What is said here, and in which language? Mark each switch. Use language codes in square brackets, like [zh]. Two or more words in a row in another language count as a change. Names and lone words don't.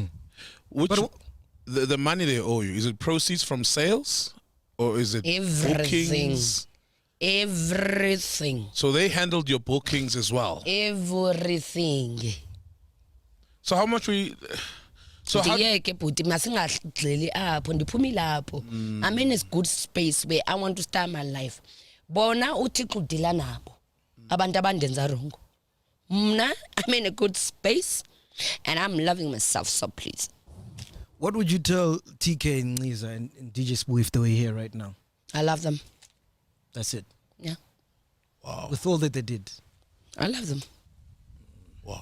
[en] The money they owe you, is it proceeds from sales or is it Everything. bookings? Everything. So they handled your bookings as well. Everything. So how much we? So how? [xh] Ndiyeke bhuti masingagxili apho ndiphumile apho. [en] I'm in a good space where I want to start my life. [xh] Bona uThixo udila nabo. Abantu abandenza wrong. Mna, [en] I'm in a good space and I'm loving myself, so please. What would you tell TK and Nciza and DJ Spoo if they were here right now? I love them. That's it. Yeah. Wow. With all that they did. I love them. Wow.